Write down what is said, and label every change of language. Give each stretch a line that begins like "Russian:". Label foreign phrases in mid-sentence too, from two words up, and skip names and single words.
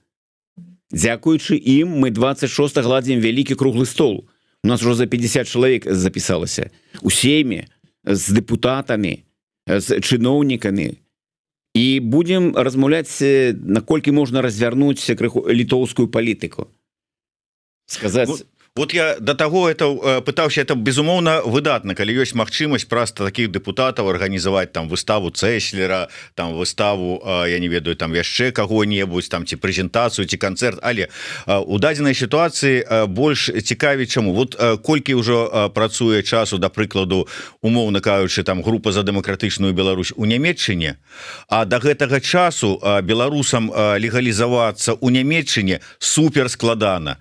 Belarusian: Дзякуючы ім мы 26 ладзім вялікі круглы стол. У нас ужо за 50 чалавек запісалася. У сейме, з дэпутатамі, з чыноўнікамі. І будем размаўляць, наколькі можна развярнуць крыху літоўскую палітыку. Сказаць...
Russian: Вот я до того это
Belarusian: пытаўся, это безумоўна выдатна, калі ёсць магчымасць праста такіх дэпутатаў арганізаваць там выставу Цеслера, там выставу, я не ведаю, там яшчэ каго-небудзь, там ці прэзентацыю, ці канцэрт, але у дадзенай сітуацыі больш цікавіць чаму. Вот колькі ўжо працуе часу, да прыкладу, умоўна кажучы, там група за дэмакратычную Беларусь у Нямецчыне, а да гэтага часу беларусам легалізавацца у Нямецчыне супер складана.